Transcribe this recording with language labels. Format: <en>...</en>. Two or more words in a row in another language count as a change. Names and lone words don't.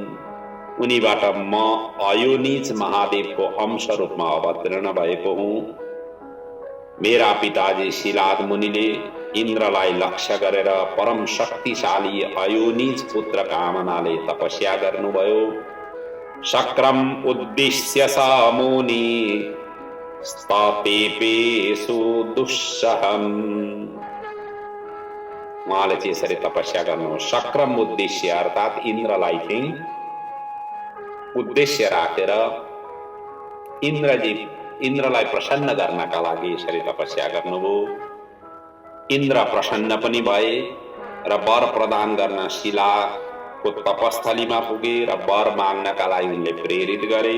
<ne>उनीबाट म अयोनिज महादेवको अंश रूपमा अवतीर्ण भएको हुँ। मेरा पिताजी शिलाद मुनिले इन्द्रलाई लक्ष्य गरेर परम शक्तिशाली अयोनिज पुत्र कामनाले तपस्या गर्नुभयो।</ne> <sa>शक्रम उद्दिश्य स मुनि स्तेपेषु दुस्सहम्।</sa> <ne>उहाँले चाहिँ यसरी तपस्या गर्नु,</ne> <sa>शक्रम उद्देश्य</sa> <ne>अर्थात् इन्द्रलाई चाहिँ उद्देश्य राखेर इन्द्रलाई प्रसन्न गर्नका लागि यसरी तपस्या गर्नुभयो। इन्द्र प्रसन्न पनि भए र वर प्रदान गर्न शिलाको तपस्थलीमा पुगे र वर माग्नका लागि उनले प्रेरित गरे।</ne>